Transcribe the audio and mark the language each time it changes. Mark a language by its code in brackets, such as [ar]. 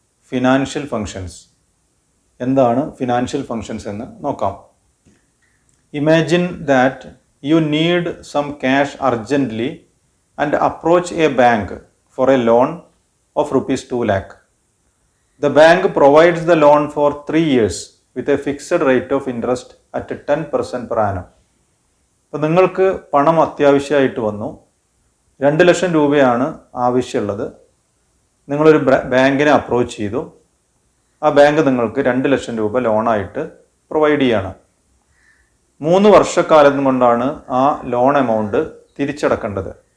[ml] Financial functions. എന്താണ് financial functions എന്ന് നോക്കാം. [en] Imagine that you need some cash urgently and approach a bank for a loan of ₹2 lakh. The bank provides the loan for 3 years with a fixed rate of interest at 10% per annum. [ml] അപ്പോൾ നിങ്ങൾക്ക് പണം അത്യാവശ്യമായിട്ട് വന്നു, 2 ലക്ഷം രൂപയാണ് ആവശ്യമുള്ളത്. നിങ്ങളൊരു ബാങ്കിനെ approach ചെയ്തു. ആ ബാങ്ക് നിങ്ങൾക്ക് 2 ലക്ഷം രൂപ ലോണായിട്ട് പ്രൊവൈഡ് ചെയ്യാണ്. 3 വർഷക്കാലം കൊണ്ടാണ് ആ ലോൺ എമൗണ്ട് തിരിച്ചടക്കേണ്ടത്.